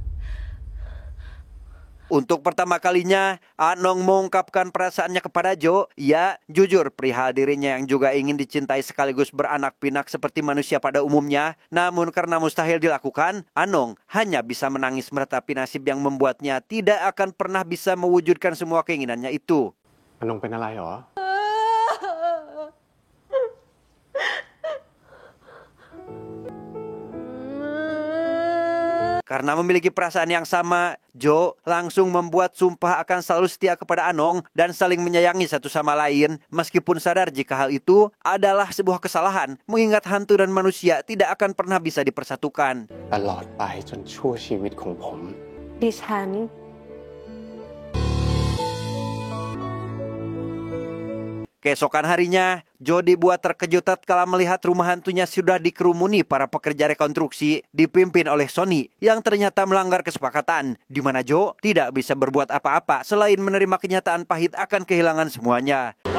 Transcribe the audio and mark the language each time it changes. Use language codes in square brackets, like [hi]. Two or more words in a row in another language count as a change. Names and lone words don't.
[id] Untuk pertama kalinya, Anong mengungkapkan perasaannya kepada Jo. Ia jujur perihal dirinya yang juga ingin dicintai sekaligus beranak pinak seperti manusia pada umumnya. Namun karena mustahil dilakukan, Anong hanya bisa menangis meratapi nasib yang membuatnya tidak akan pernah bisa mewujudkan semua keinginannya itu. [th] อนงเป็นอะไรหรอ [id] Karena memiliki perasaan yang sama, Jo langsung membuat sumpah akan selalu setia kepada Anong dan saling menyayangi satu sama lain, meskipun sadar jika hal itu adalah sebuah kesalahan, mengingat hantu dan manusia tidak akan pernah bisa dipersatukan. [th] ตลอดไปจนชั่วชีวิตของผม ดิฉัน [id] Keesokan harinya, Jo dibuat terkejut tatkala melihat rumah hantunya sudah dikerumuni para pekerja rekonstruksi dipimpin oleh Sony yang ternyata melanggar kesepakatan, di mana Jo tidak bisa berbuat apa-apa selain menerima kenyataan pahit akan kehilangan semuanya.